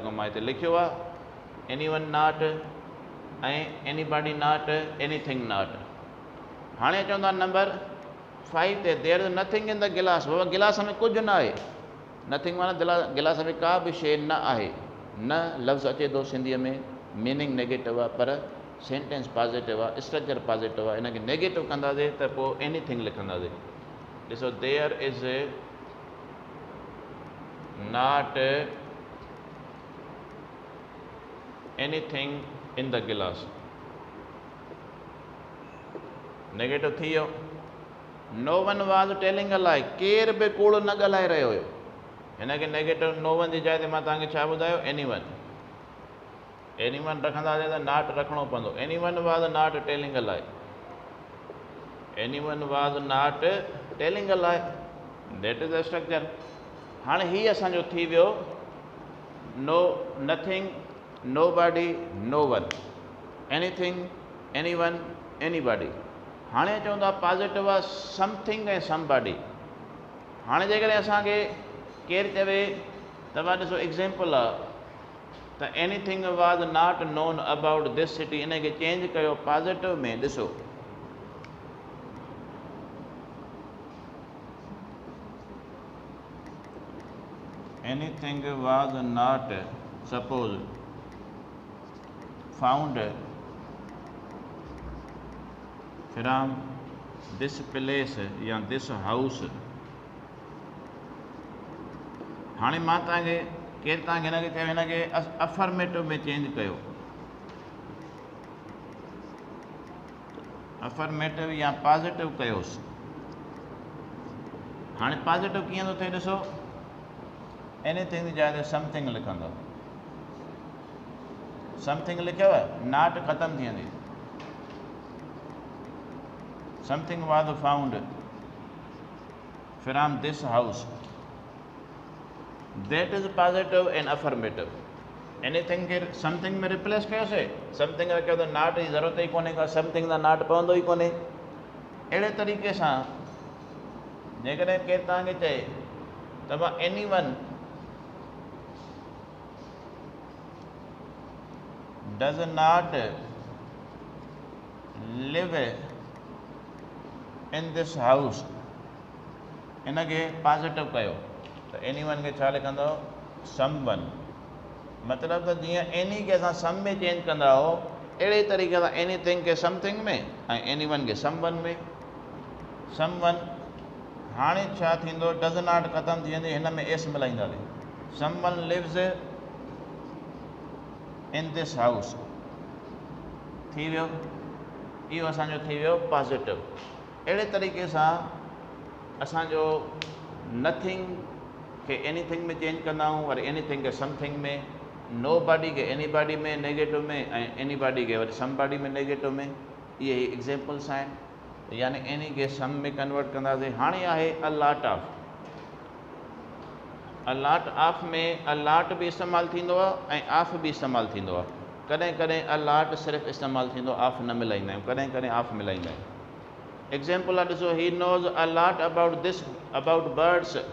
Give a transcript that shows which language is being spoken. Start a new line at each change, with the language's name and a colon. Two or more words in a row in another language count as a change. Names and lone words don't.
Sindhi: जेको मां हिते लिखियो आहे
English: anyone not
Sindhi: ऐं
English: anybody not, anything not.
Sindhi: हाणे चवंदा नंबर 5 ते
English: there is nothing in the glass.
Sindhi: बाबा गिलास में कुझु न आहे। नथिंग माना गिलास में का बि शइ न आहे। न लफ़्ज़ अचे थो सिंधीअ में,
English: meaning negative
Sindhi: आहे पर
English: sentence positive
Sindhi: आहे,
English: structure positive
Sindhi: आहे। हिनखे नेगेटिव कंदासीं त पोइ एनीथिंग लिखंदासीं।
English: ॾिसो there is not anything in the glass.
Sindhi: नेगेटिव थी वियो।
English: no one was telling a lie.
Sindhi: केर बि कूड़ न ॻाल्हाए रहियो हुयो। हिनखे नेगेटिव
English: no one
Sindhi: जी जाइ ते मां तव्हांखे छा ॿुधायो? एनीवन। एनीवन रखंदासीं त नॉट रखणो पवंदो।
English: anyone was not telling a lie. anyone was not telling a lie, that is the structure.
Sindhi: हाणे हीअ असांजो थी वियो
English: no nothing, nobody, no one, anything, anyone, anybody.
Sindhi: हाणे चवंदा पॉजिटिव आहे समथिंग ऐं समबॉडी। हाणे जेकॾहिं असांखे केरु चवे, तव्हां ॾिसो एग्ज़ाम्पल आहे त
English: anything was not known about this city.
Sindhi: इनखे चेंज कयो पॉजिटिव में।
English: ॾिसो anything was not suppose found from this place या this house.
Sindhi: हाणे मां तव्हांखे केरु तव्हांखे हिनखे चयो, हिनखे अफर्मेटिव में चेंज कयो। अफर्मेटिव या पॉजिटिव कयोसि। हाणे पॉजिटिव कीअं थो थिए ॾिसो, एनीथिंग जी जाइ ते समथिंग लिखंदो। समथिंग लिखियव, नॉट ख़तमु थी वेंदी।
English: something was found from this house, that is positive and affirmative.
Sindhi: एनीथिंग खे समथिंग में रिप्लेस कयोसीं। समथिंग रखियो त नॉट जी ज़रूरत ई कोन्हे का, समथिंग त नॉट पवंदो ई कोन्हे। अहिड़े तरीक़े सां जेकॾहिं केरु तव्हांखे चए त मां
English: anyone does not live in this हाउस,
Sindhi: इनखे पॉजिटिव कयो त एनीवन खे छा लिखंदव समवन मतिलबु त जीअं एनी खे असां सम में चेंज कंदा हो अहिड़े तरीक़े सां एनीथिंग खे समथिंग में ऐं एनीवन खे समवन में समवन हाणे छा थींदो
English: does not
Sindhi: ख़तमु थी वेंदी हिन में एस मिलाईंदासीं
English: someone lives in this house
Sindhi: थी वियो इहो असांजो थी वियो पॉजिटिव अहिड़े तरीक़े सां असांजो नथिंग खे एनीथिंग में चेंज कंदा आहियूं वरी एनीथिंग खे समथिंग में
English: no body
Sindhi: खे एनीबॉडी में नेगेटिव में ऐं एनीबॉडी खे वरी समबॉडी में नेगेटिव में इहे एग्ज़ाम्पल्स आहिनि यानी एनी खे सम में कन्वर्ट कंदासीं हाणे आहे
English: a lot
Sindhi: ऑफ में
English: a lot
Sindhi: बि इस्तेमालु थींदो आहे ऐं ऑफ बि इस्तेमालु थींदो आहे कॾहिं कॾहिं
English: a lot
Sindhi: सिर्फ़ु इस्तेमालु थींदो ऑफ न मिलाईंदा आहियूं कॾहिं कॾहिं ऑफ मिलाईंदा आहियूं एग्ज़ाम्पल आहे ॾिसो
English: he knows a lot about birds